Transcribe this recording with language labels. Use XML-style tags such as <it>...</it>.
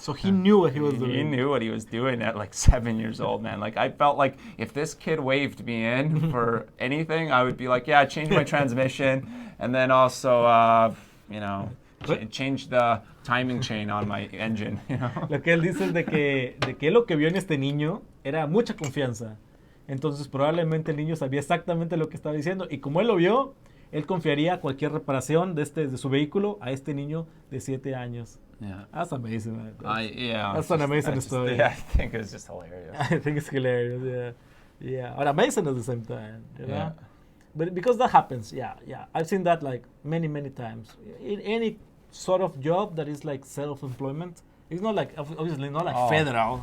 <en>So he knew what he was doing. He knew what he was doing at like 7 years old, man. Like, I felt like if this kid waved me in for anything, I would be like, yeah, change my transmission, and then also, change the timing chain on my engine. You know?</en> <es>Lo que él dice es de que lo que vio en este niño era mucha confianza. Entonces probablemente el niño sabía exactamente lo que estaba diciendo, y como él lo vio, él confiaría cualquier reparación de su vehículo a este niño de 7 años.</es> <en>Yeah. That's amazing, man. That's an amazing story. I think it's just hilarious. I think it's hilarious, yeah. But amazing at the same time, you know? Yeah. But because that happens, yeah. I've seen that like many, many times. In any sort of job that is like self-employment, it's not like, obviously not like federal.</en>